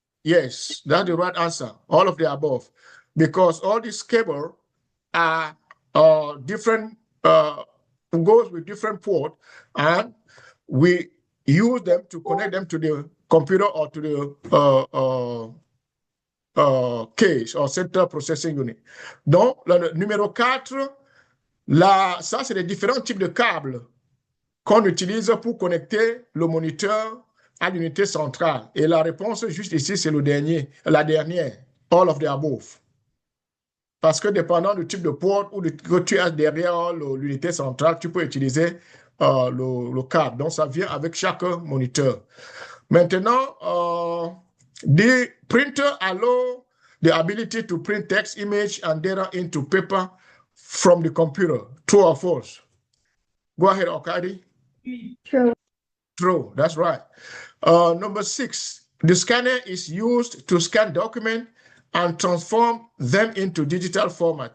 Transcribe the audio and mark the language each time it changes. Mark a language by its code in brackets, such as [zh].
[en] Yes, that's the right answer. All of the above. Because all these cables are different, goes with different port, and we use them to connect them to the computer or to the case or Central Processing Unit. [fr] Donc, le numéro 4, là, ça, c'est les différents types de câbles qu'on utilise pour connecter le moniteur à l'unité centrale. Et la réponse juste ici, c'est la dernière, [en] all of the above. [fr] Parce que dépendant du type de port ou que tu as derrière l'unité centrale, tu peux utiliser le câble. Donc, ça vient avec chaque moniteur. [en] Maintenant, the printer allow the ability to print text, image, and data into paper from the computer. True or false? Go ahead, Okadi. True. True, that's right. Number 6, the scanner is used to scan documents and transform them into digital format.